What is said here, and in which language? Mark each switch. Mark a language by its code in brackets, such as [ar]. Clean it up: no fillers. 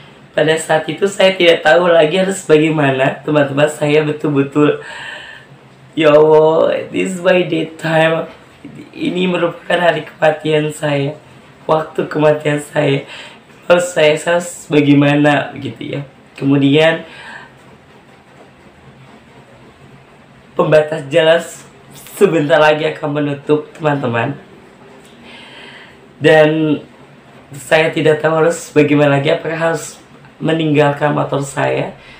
[id] Pada saat itu saya tidak tahu lagi harus bagaimana teman-teman. Saya betul-betul ya Allah, [en] this is my death time. [id] Ini merupakan hari kematian saya, waktu kematian saya. Terus saya harus bagaimana begitu ya. Kemudian pembatas jalan sebentar lagi akan menutup teman-teman. Dan saya tidak tahu harus bagaimana lagi, apakah harus meninggalkan motor saya.